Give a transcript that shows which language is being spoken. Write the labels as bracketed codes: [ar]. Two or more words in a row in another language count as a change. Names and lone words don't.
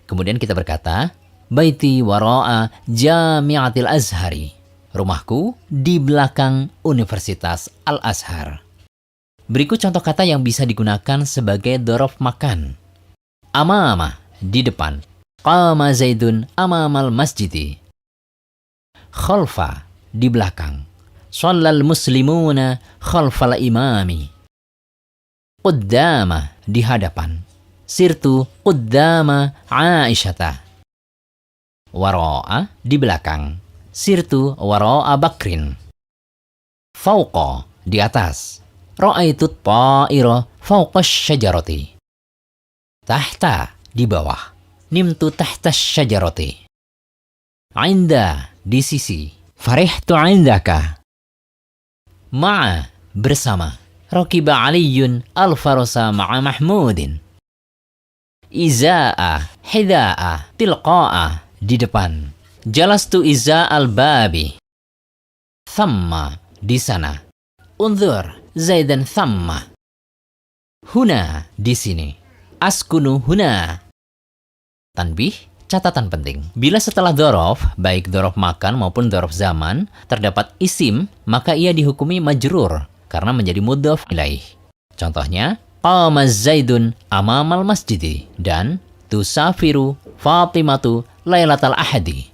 [id] Kemudian kita berkata, [ar] بيتي وراء جامعة الأزهر. [id] Rumahku di belakang Universitas Al-Azhar. Berikut contoh kata yang bisa digunakan sebagai [ar] ظرف مكان. Amama, [id] di depan. [ar] قام زيد أمام المسجد. Khalfa, [id] di belakang. [ar] صلى المسلمون خلف الإمام. [id] Quddama, di hadapan. [ar] سرت قدام عائشة. Wara'a, [id] di belakang. [ar] سرت وراء بكر. [id] Fauqa, di atas. [ar] رأيت طائرا فوق الشجرة. Tahta, [id] di bawah. [ar] نمت تحت الشجرة. Inda, [id] di sisi. [ar] فرحت عندك. [id] Ma'a, bersama. [ar] ركب علي الفرس مع محمود. إزاء حذاء تلقاء, [id] di depan. [ar] جلست إزاء الباب ثم, [id] di sana. [ar] انظر زيدا ثم. Huna, [id] di sini. [ar] أسكن هنا. [id] Tanbih, catatan penting. Bila setelah dhorof, baik [ar] ظرف مكان [id] maupun [ar] ظرف زمان, [id] terdapat isim, maka ia dihukumi majrur, karena menjadi [ar] مضاف إليه. [id] Contohnya, [ar] قام زيد أمام المسجد, [id] dan [ar] تسافر فاطمة ليلة الأحد.